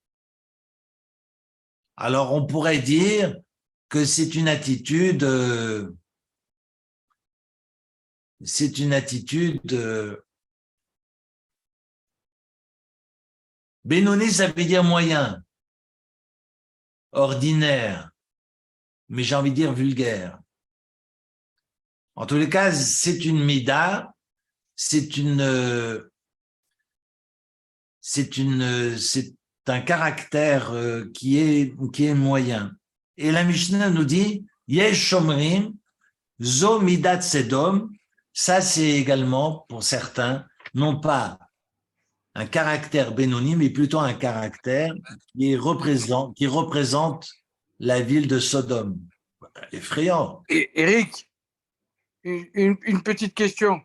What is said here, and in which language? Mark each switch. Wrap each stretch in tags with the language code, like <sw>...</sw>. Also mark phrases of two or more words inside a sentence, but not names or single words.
<fr>Alors, on pourrait dire que c'est une attitude Benoni, ça veut dire moyen, ordinaire, mais j'ai envie de dire vulgaire. En tous les cas, c'est une mida, c'est un caractère qui est moyen. Et la Mishnah nous dit,</fr> <he>יש אומרים, זו מידת סדום,</he> <fr>ça c'est également pour certains, non pas un caractère Benoni, mais plutôt un caractère qui représente la ville de Sodome. Effrayant. Et Eric, une petite question.</fr>